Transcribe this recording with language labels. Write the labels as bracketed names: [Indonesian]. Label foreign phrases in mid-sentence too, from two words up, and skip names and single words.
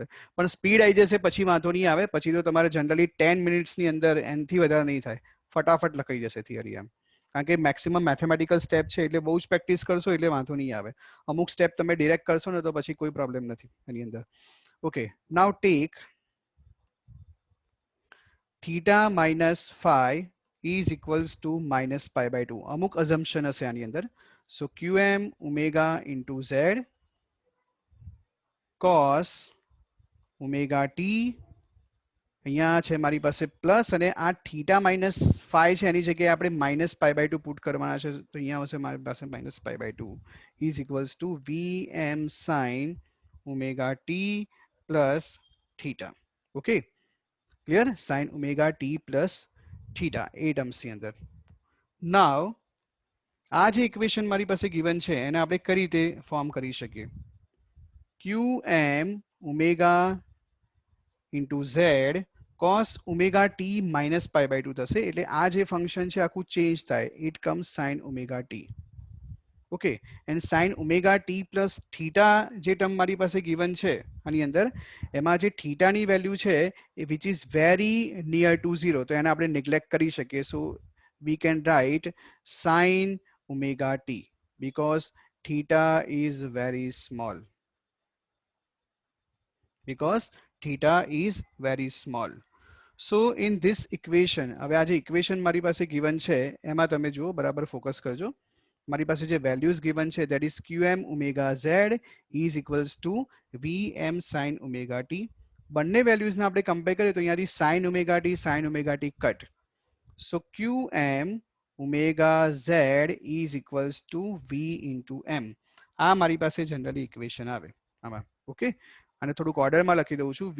[Gujarati] પણ સ્પીડ આવી જશે પછી વાંધો નહીં આવે. પછી તો તમારે જનરલી 10 મિનિટ્સની અંદર એનાથી વધારે નહીં થાય, ફટાફટ લખાઈ જશે થિયરી એમ. કારણ કે [English] maximum mathematical step [Gujarati] છે એટલે બહુ જ પ્રેક્ટિસ કરશો એટલે વાંધો નહીં આવે. અમુક સ્ટેપ તમે ડિરેક્ટ કરશો ને તો પછી કોઈ પ્રોબ્લેમ નથી એની અંદર. [English] okay, now take theta minus phi is equals to minus pi by 2. [Gujarati] અમુક assumption હશે આની અંદર. [English] So qm omega into z cos omega t, [Gujarati] અહીંયા છે મારી પાસે પ્લસ, અને આ [English] theta minus phi [Gujarati] છે એની જગ્યાએ આપણે [English] minus pi by 2 put [Gujarati] કરવાના છે. તો અહીંયા આવશે મારી પાસે [English] minus pi by 2 is equals to vm sin omega t plus theta. okay, clear? sin omega t plus theta [Gujarati] એ ટર્મ્સની અંદર. નાવ આ જે ઇક્વેશન મારી પાસે ગિવન છે એને આપણે કઈ રીતે ફોર્મ કરી શકીએ? [English] qm omega into z cos omega t minus pi by 2 થશે. [Gujarati] એટલે આ જે ફંક્શન છે આખું ચેન્જ થાય. [English] it comes sin omega t. okay, and sin omega t plus theta [Gujarati] જે ટર્મ મારી પાસે given છે આની અંદર, એમાં જે થીટાની વેલ્યુ છે એ [English] which is very near to 0, [Gujarati] તો એને આપણે neglect કરી શકીએ. [English] So we can write sin omega t because theta is very small. Because theta is very small. So in this equation, [Gujarati] હવે આ જે ઇક્વેશન મારી પાસે given છે એમાં તમે જુઓ, બરાબર ફોકસ કરજો. મારી પાસે જે વેલ્યુઝ given છે [English] that is qm omega z is equals to vm sin omega t. [Gujarati] બંને વેલ્યુઝને આપણે કમ્પેર કરીએ તો અહીંયાથી [English] sin omega t [Gujarati] કટ. [English] So qm omega z is equals to v into m. [Gujarati] આ મારી પાસે જનરલી ઇક્વેશન આવે આમાં. ઓકે, અને થોડુંક ઓર્ડરમાં લખી દઉં છું.